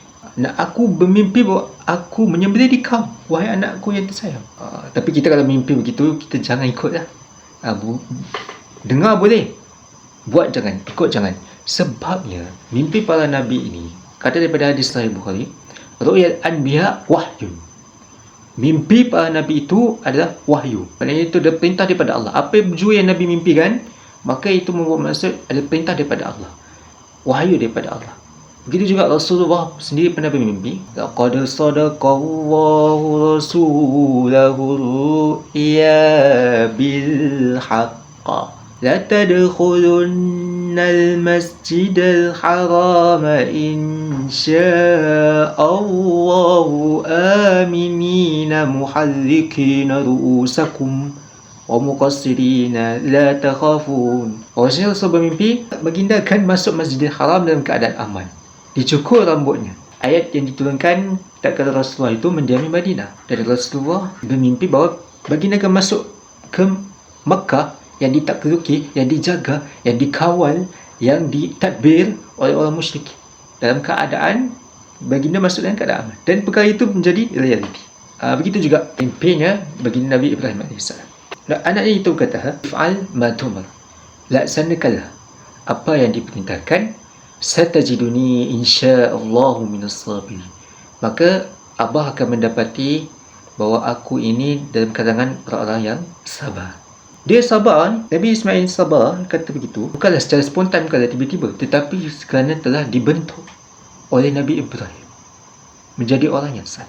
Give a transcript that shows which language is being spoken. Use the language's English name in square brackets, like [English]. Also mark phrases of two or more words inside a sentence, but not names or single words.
[Malay] Nak aku bermimpi bahawa aku menyembelih di kau, wahai anakku yang tersayang. Tapi kita kalau mimpi begitu, kita jangan ikutlah. Dengar boleh, buat jangan, ikut jangan. Sebabnya mimpi para nabi ini, kata daripada hadis Sahih Bukhari, [Arabic] رؤيا الأنبياء وحي. [Malay] Mimpi para nabi itu adalah wahyu. Maknanya itu ada perintah daripada Allah. Apa jua yang Nabi mimpikan, maka itu membuat maksud ada perintah daripada Allah, wahyu daripada Allah. Begitu juga Rasulullah sendiri pernah bermimpi, [Arabic] لقد صدق الله رسوله الرؤيا بالحق لتدخلن المسجد الحرام إن شاء الله آمنين محلقين رؤوسكم ومقصرين لا تخافون [Malay] Rasul bermimpi baginda akan masuk Masjidil Haram dalam keadaan aman. Dicukur rambutnya. Ayat yang diturunkan tatkala Rasulullah itu mendiami Madinah. Dan Rasulullah bermimpi bahawa baginda akan masuk ke Makkah yang ditakluki, yang dijaga, yang dikawal, yang ditadbir oleh orang musyrik. Dalam keadaan baginda masuk dalam keadaan aman. Dan perkara itu menjadi realiti. Begitu juga mimpinya baginda Nabi Ibrahim AS. Dan anaknya itu kata, [Arabic] "افعل ما تؤمر." [Malay] Laksanakanlah apa yang diperintahkan. [Arabic] ستجدني إن شاء الله من الصابرين. [Malay] Maka Abah akan mendapati bahawa aku ini dalam kalangan orang-orang yang sabar. Dia sabar, Nabi Ismail sabar, kata begitu, bukanlah secara spontan, bukanlah tiba-tiba, tetapi kerana telah dibentuk oleh Nabi Ibrahim menjadi orang yang saleh.